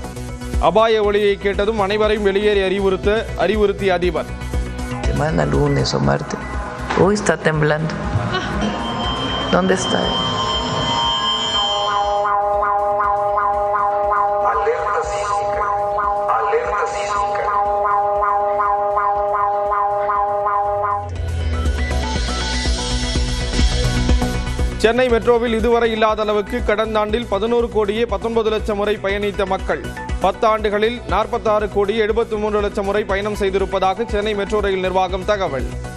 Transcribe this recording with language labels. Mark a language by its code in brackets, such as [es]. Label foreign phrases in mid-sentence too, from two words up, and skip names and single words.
[ta] அபாய ஒலியை கேட்டதும் அனைவரையும் வெளியேறி அறிவுறுத்திய அதிபர். [es] Semana lunes o martes. Hoy está temblando. ¿Dónde está? Alerta sísmica. Alerta sísmica. [ta] சென்னை மெட்ரோவில் இதுவரை இல்லாத அளவுக்கு கடந்த ஆண்டில் 11 கோடியே 19 லட்சம் முறை பயணித்த மக்கள் 10 ஆண்டுகளில் 46 கோடியே 73 லட்சம் முறை பயணம் செய்திருப்பதாக சென்னை மெட்ரோ ரயில் நிர்வாகம் தகவல்.